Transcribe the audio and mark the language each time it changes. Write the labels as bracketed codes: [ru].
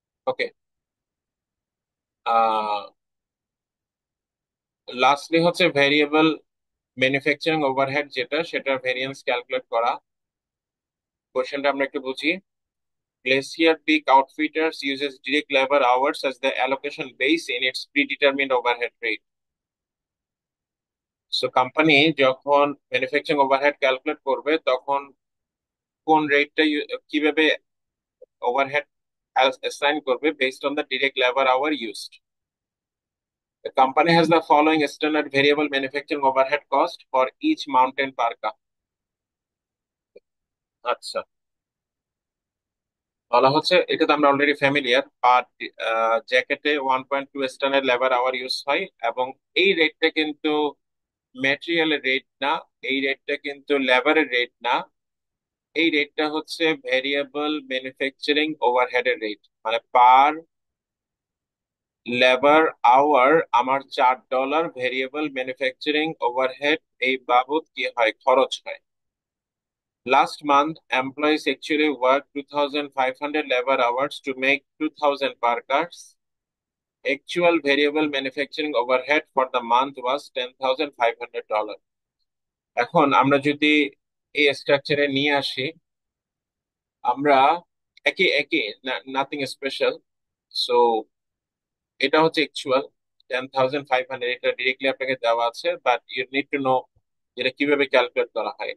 [bn] ওকে। Lastly হচ্ছে variable manufacturing overhead, যেটা সেটার ভেরিয়েন্স ক্যালকুলেট করা। কোশ্চেনটা আমরা একটু বুঝি। [en] Glacier Peak Outfitters uses direct labor hours as the allocation base in its predetermined overhead rate. [bn] So company যখন ম্যানুফ্যাকচারিং ওভারহেড ক্যালকুলেট করবে, তখন কোন রেটটা কিভাবে ওভারহেড অ্যাসাইন করবে? [en] Based on the direct labour hour used. The company has the following standard variable manufacturing overhead cost for each mountain parka. [bn] আচ্ছা, বলা হচ্ছে, এটা তো আমরা অলরেডি ফ্যামিলিয়ার। আর জ্যাকেটে 1.2 স্ট্যান্ডার্ড লেবার আওয়ার ইউজ হয়, এবং এই রেটটা কিন্তু ম্যাটেরিয়ালের রেট না, এই রেটটা কিন্তু লেবারের রেট না, এই রেটটা হচ্ছে ভেরিয়েবল ম্যানুফ্যাকচারিং ওভারহেডের রেট। মানে পার লেবার আওয়ার আমার $4 ভেরিয়েবল ম্যানুফ্যাকচারিং ওভারহেড এই বাবদ কি হয়? খরচ হয়। [en] Last month, employees actually worked 2,500 labor hours to make 2,000 parkas. Actual variable manufacturing overhead for the month was $10,500. [bn] এখন আমরা যদি এই স্ট্রাকচারে নিয়ে আসি, আমরা একই একই, [en] Nothing special. [bn] সো এটা হচ্ছে অ্যাকচুয়াল 10,500, এটা ডিরেক্টলি আপনাকে দেওয়া আছে, [en] but you need to know [bn] এটা কিভাবে ক্যালকুলেট করা হয়।